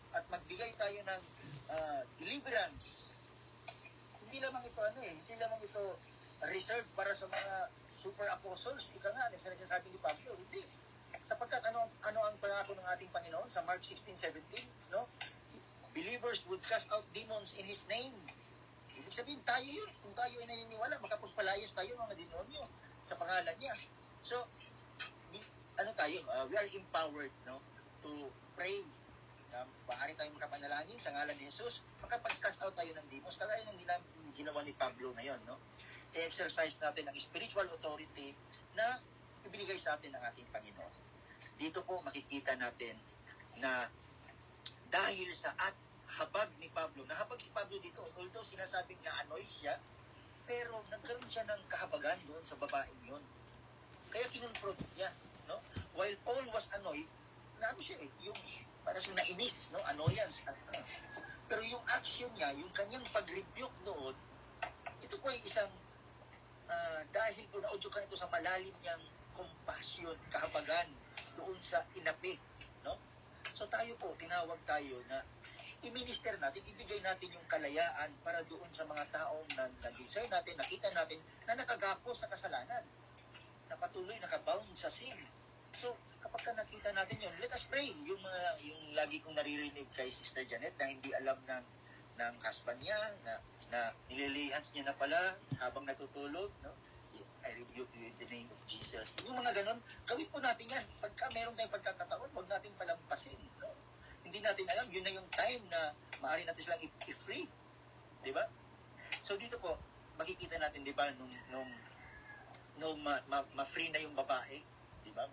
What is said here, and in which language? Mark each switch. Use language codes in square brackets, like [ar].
[tl] At magbigay tayo ng deliverance. Hindi lamang ito reserved para sa mga super apostles. Ika nga, sinasabi ni Pablo, hindi. Sapagkat ano ang pangako ng ating Panginoon sa Mark 16:17, no? [en] Believers would cast out demons in His name. [tl] Ibig sabihin, tayo yun. Kung tayo ay naniniwala, makapagpalayas tayo ng mga demonyo sa pangalan niya. [en] So, we are empowered, no, to pray. [tl] Maaari tayong makapanalangin sa ngalan ni Jesus, makapag-cast out tayo ng demons. Kaya yung ginawa ni Pablo na yun, no? I-exercise natin ang spiritual authority na ibinigay sa atin ng ating Panginoon. Dito po makikita natin na dahil sa habag ni Pablo, nahabag si Pablo dito, although sinasabing na-annoy siya, pero nagkaroon siya ng kahabagan doon sa babaeng yun. Kaya kinonfront niya, no? [en] While Paul was annoyed, [tl] yung para siyang nainis, no? [en] Annoyance. [tl] Pero yung action niya, yung kanyang pag-rebuke doon, ito po ay isang dahil po naudyukan ito sa malalim niyang compassion, kahabagan doon sa inapi, no? So tayo po, tinawag tayo na i-minister natin, ibigay natin yung kalayaan para doon sa mga taong na-discern natin, nakita natin na nakagapos sa kasalanan, na patuloy nakabound sa sin. So, kapag nakita natin yun, [en] let us pray. [tl] Yung lagi kong naririnig kay Sister Janet na hindi alam ng husband niya, na nililihans niya na pala habang natutulog, no? [en] I rebuke you in the name of Jesus. [tl] Yung mga ganon, gawin po natin yan. Pagka meron tayong pagkakataon, huwag natin palampasin, no? Hindi natin alam, yun na yung time na maaari natin silang i-free. Diba? So dito po, makikita natin, diba, nung ma-free na yung babae, diba?